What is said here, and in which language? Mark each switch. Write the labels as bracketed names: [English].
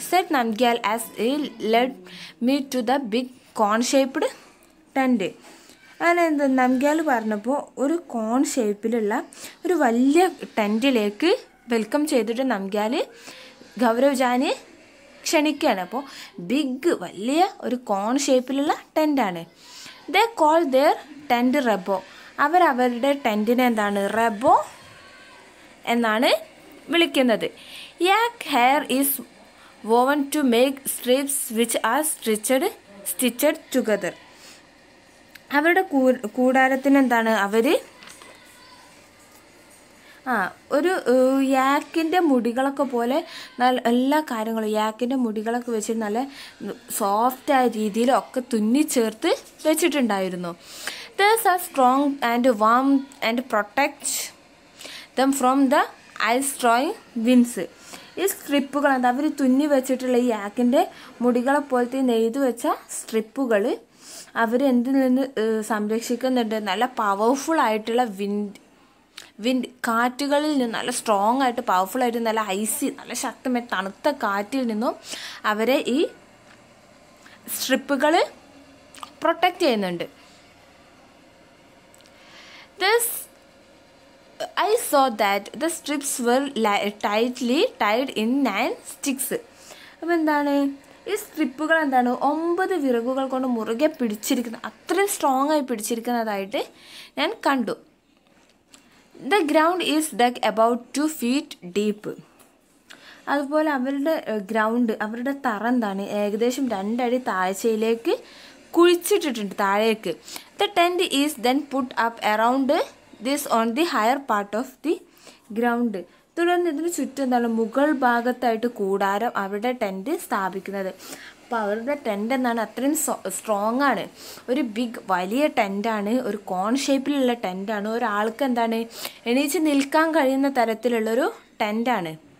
[English] Said Namgyal as he led me to the big cone-shaped tent. [Malayalam] അങ്ങനെ എന്താ നംഗ്യാൽ പറഞ്ഞപ്പോൾ ഒരു കോൺ ഷേപ്പിലുള്ള ഒരു വലിയ ടെൻറ്റിലേക്ക് വെൽക്കം ചെയ്തിട്ട് നംഗ്യാൽ ഗൗരവ് ജാനിയെ ക്ഷണിക്കുകയാണ്. അപ്പോൾ വലിയ ഒരു കോൺ ഷേപ്പിലുള്ള ടെൻറ്റാണ്. [English] They call their tent rebo. [Malayalam] അവരുടെ ടെൻറ്റിനെ എന്താണ്, റെബോ എന്നാണ് വിളിക്കുന്നത്. [English] Yak hair is woven to make strips which are stitched together. [Malayalam] അവരുടെ കൂടാരത്തിന് എന്താണ്, അവർ ഒരു യാക്കിൻ്റെ മുടികളൊക്കെ പോലെ എല്ലാ കാര്യങ്ങളും യാക്കിൻ്റെ മുടികളൊക്കെ വെച്ചിട്ട് നല്ല സോഫ്റ്റായ രീതിയിലൊക്കെ തുന്നിച്ചേർത്ത് വെച്ചിട്ടുണ്ടായിരുന്നു. [English] These are strong and warm and protect them from the ice drawing winds. [Malayalam] ഈ സ്ട്രിപ്പുകൾ എന്താ അവർ തുന്നി വെച്ചിട്ടുള്ള ഈ യാക്കിൻ്റെ മുടികളെ പോലത്തെ നെയ്ത് വെച്ച സ്ട്രിപ്പുകൾ അവർ എന്തിൽ നിന്ന് സംരക്ഷിക്കുന്നുണ്ട്? നല്ല പവർഫുൾ ആയിട്ടുള്ള വിൻഡ് കാറ്റുകളിൽ നിന്നും, നല്ല സ്ട്രോങ് ആയിട്ട് പവർഫുൾ ആയിട്ട് നല്ല ഐസി നല്ല ശക്തമായ തണുത്ത കാറ്റിൽ നിന്നും അവരെ ഈ സ്ട്രിപ്പുകൾ പ്രൊട്ടക്റ്റ് ചെയ്യുന്നുണ്ട്. [English] I saw that the strips were tightly tied in 9 sticks. [Malayalam] അപ്പോൾ എന്താണ് ഈ സ്ട്രിപ്പുകൾ എന്താണ് 9 വിറകുകൾ കൊണ്ട് മുറുകെ പിടിച്ചിരിക്കുന്ന, അത്രയും സ്ട്രോങ് ആയി പിടിച്ചിരിക്കുന്നതായിട്ട് ഞാൻ കണ്ടു. [English] The ground is dug about 2 feet deep. [Malayalam] അതുപോലെ അവരുടെ അവരുടെ തറ എന്താണ് ഏകദേശം 2 അടി താഴ്ചയിലേക്ക് കുഴിച്ചിട്ടിട്ടുണ്ട് താഴേക്ക്. [English] The tent is then put up around this on the higher part of the ground. [Malayalam] തുടർന്ന് ഇതിന് ചുറ്റും എന്താണ് മുകൾ ഭാഗത്തായിട്ട് കൂടാരം അവരുടെ ടെൻറ്റ് സ്ഥാപിക്കുന്നത്. അപ്പോൾ അവരുടെ ടെൻറ്റ് എന്താണ് അത്രയും സ്ട്രോങ് ആണ്. ഒരു വലിയ ടെൻറ്റാണ്, ഒരു കോൺ ഷേപ്പിലുള്ള ടെൻറ്റാണ്, ഒരാൾക്ക് എന്താണ് എണീച്ച് നിൽക്കാൻ കഴിയുന്ന തരത്തിലുള്ളൊരു ടെൻറ്റാണ്.